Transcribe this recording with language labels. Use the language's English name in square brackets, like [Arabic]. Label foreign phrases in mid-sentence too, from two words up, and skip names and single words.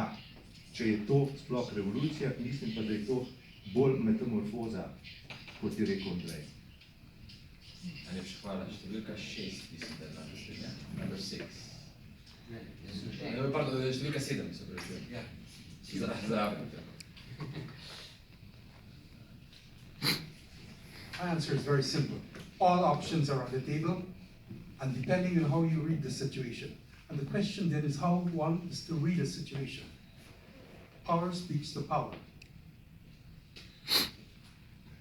[Slovenian] Če je to sploh revolucija, mislim pa, da je to bolj metamorfoza, kot je rekel Andrej. Najlepša hvala. Številka 6, mislim, da je danes srednja. [English] Number 6. [Slovenian] Pardon, številka 7, se pravi. Ja. Zdravim. [English] My answer is very simple. All options are on the table, and depending on how you read the situation. And the question then is how one is to read a situation. Power speaks to power.